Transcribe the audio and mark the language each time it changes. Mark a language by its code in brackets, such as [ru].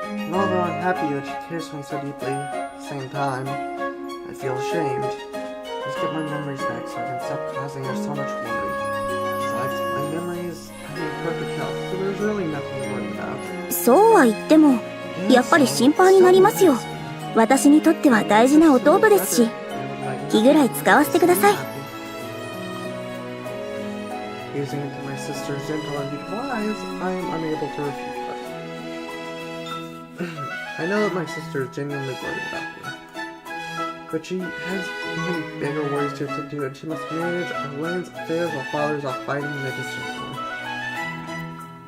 [en] And although I'm happy that she cares for me so deeply, at the same time, I feel ashamed. Let's get my memories back so I can stop causing her so much worry. Besides, my memories are in perfect health, so there's really nothing to worry about. [ja] そうは言っても、やっぱり心配になりますよ。私にとっては大事な弟ですし、気ぐらい使わせてください。 [en] Using it to my sister's gentle and deep wise, I am unable to refute. I know that my sister is genuinely worried about me, but she has even bigger worries to attend to, and she must manage Elaine's affairs while father's off fighting in a distant home.